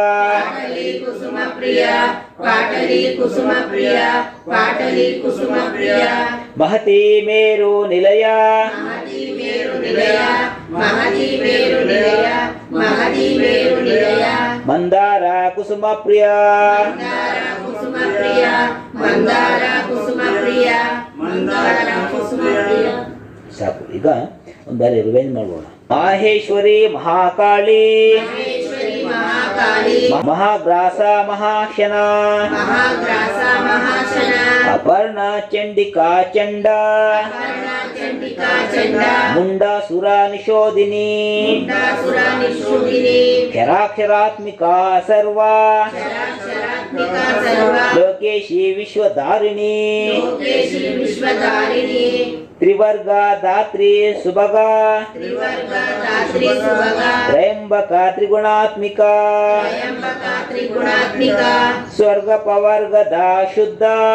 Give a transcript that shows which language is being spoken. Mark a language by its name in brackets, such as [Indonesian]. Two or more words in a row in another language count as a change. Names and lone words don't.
[Sanskrit] ಮಹತಿ ಮೇರು ನಿಲಯ ಮಂದಾರ ಕುಸುಮ ಪ್ರಿಯ ಸಾಕು. [Kannada] ಈಗ ಒಂದು ಬಾರಿ ರಿವೈಂಡ್ ಮಾಡೋಣ. [Sanskrit] ಮಾಹೇಶ್ವರಿ ಮಹಾಕಾಳಿ ಮಹಾಗ್ರಾಸ ಮಹಾಶನ ಅಪರ್ಣ ಚಂಡಿಕಾ ಚಂಡ ಮುಂಡಾಸುರ ನಿಶೋಧಿನಿ ಕ್ಷರಾಕ್ಷರಾತ್ಮಿಕಾ ಸರ್ವ ಲೋಕೇಶಿ ವಿಶ್ವಧಾರಿಣಿ ತ್ರಿವರ್ಗ ದಾತ್ರಿ ಸುಭಗ ತ್ರಯಂಬಕ ತ್ರಿಗುಣಾತ್ಮಿಕ ಸ್ವರ್ಗ ಪವರ್ಗದ ಶುದ್ಧ